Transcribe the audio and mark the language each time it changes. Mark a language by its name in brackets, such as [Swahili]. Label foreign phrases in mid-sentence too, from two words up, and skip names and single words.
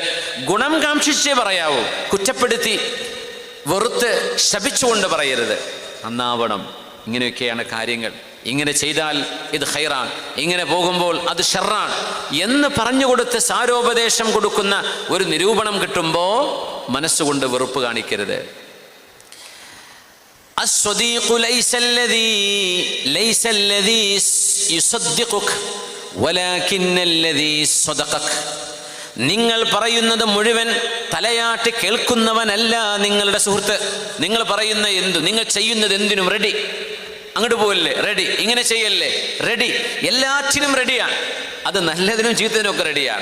[Malayalam] ഗുണം കാംക്ഷിച്ചേ പറയാവൂ, കുറ്റപ്പെടുത്തി വെറുത്ത് ശപിച്ചുകൊണ്ട് പറയരുത്. നന്നാവണം, ഇങ്ങനെയൊക്കെയാണ് കാര്യങ്ങൾ, ഇങ്ങനെ ചെയ്താൽ ഇത് ഖൈറാണ്, ഇങ്ങനെ പോകുമ്പോൾ അത് ഷർറാണ് എന്ന് പറഞ്ഞുകൊടുത്ത് സാരോപദേശം കൊടുക്കുന്ന ഒരു നിരൂപണം കിട്ടുമ്പോൾ മനസ്സുകൊണ്ട് വെറുപ്പ് കാണിക്കരുത്. [Arabic] الصديق ليس الذي يصدقك ولكن الذي صدقك. [Malayalam] നിങ്ങൾ പറയുന്നത് മുഴുവൻ തലയാട്ടി കേൾക്കുന്നവനല്ല നിങ്ങളുടെ സുഹൃത്ത്. നിങ്ങൾ പറയുന്ന എന്തു, നിങ്ങൾ ചെയ്യുന്നത് എന്തിനും റെഡി, അങ്ങോട്ട് പോകല്ലേ റെഡി, ഇങ്ങനെ ചെയ്യല്ലേ റെഡി, എല്ലാറ്റിനും റെഡിയാണ്. അത് നല്ലതിനും ചീത്തതിനും ഒക്കെ റെഡിയാണ്.